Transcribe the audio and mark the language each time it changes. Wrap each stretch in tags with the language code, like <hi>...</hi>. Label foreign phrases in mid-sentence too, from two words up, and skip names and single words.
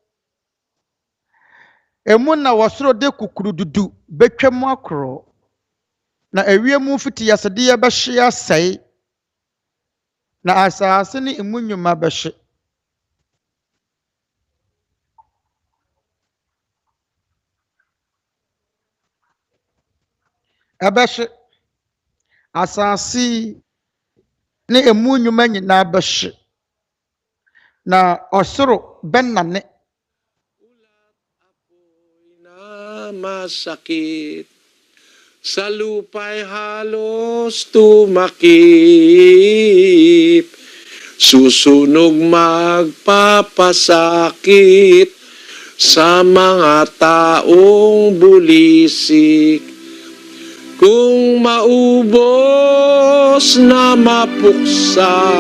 <ak>emu na wɔsoro de kukurududu betwa mu akorɔ na awie mu fiti yasedeɛ bɛhye asɛe na asase ne emu nnwuma bɛhye ɛbɛhye asase ne emu nnwuma nyinaa bɛhye na ɔsoro bɛnane</ak> <tl>masakit sa lupa'y halos tumakip susunog magpapasakit sa mga taong bulisik kung maubos na mapuksa</tl>